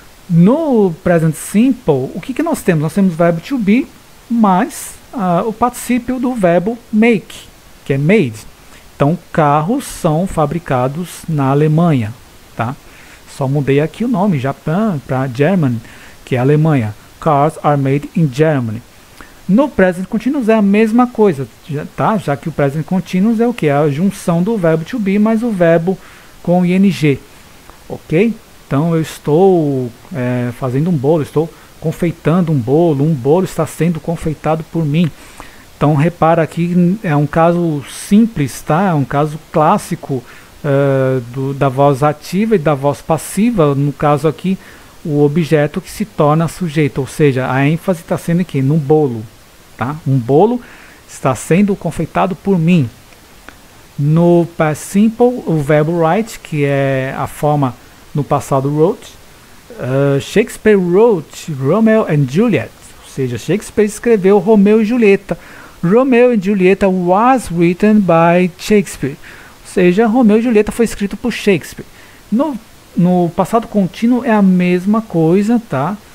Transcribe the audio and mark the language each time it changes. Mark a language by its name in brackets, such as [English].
[Portuguese] No present simple, o que nós temos? Nós temos o verbo to be mais o particípio do verbo make, que é made. Então, carros são fabricados na Alemanha, tá? Só mudei aqui o nome, Japan, para German, que é Alemanha. [English] Cars are made in Germany. [Portuguese] No present continuous é a mesma coisa, tá? Já que o present continuous é o que? É a junção do verbo to be mais o verbo com ing, ok? Então, eu estou fazendo um bolo, estou confeitando um bolo está sendo confeitado por mim. Então repara aqui, é um caso simples, tá? É um caso clássico da voz ativa e da voz passiva. No caso aqui, o objeto que se torna sujeito, ou seja, a ênfase está sendo aqui no bolo, tá? Um bolo está sendo confeitado por mim. No past simple, o verbo write, que é a forma no passado wrote. [English] Shakespeare wrote Romeo and Juliet, [Portuguese] ou seja, Shakespeare escreveu Romeu e Julieta. [English] Romeo and Julieta was written by Shakespeare. [Portuguese] Ou seja, Romeu e Julieta foi escrito por Shakespeare. No passado contínuo é a mesma coisa, tá?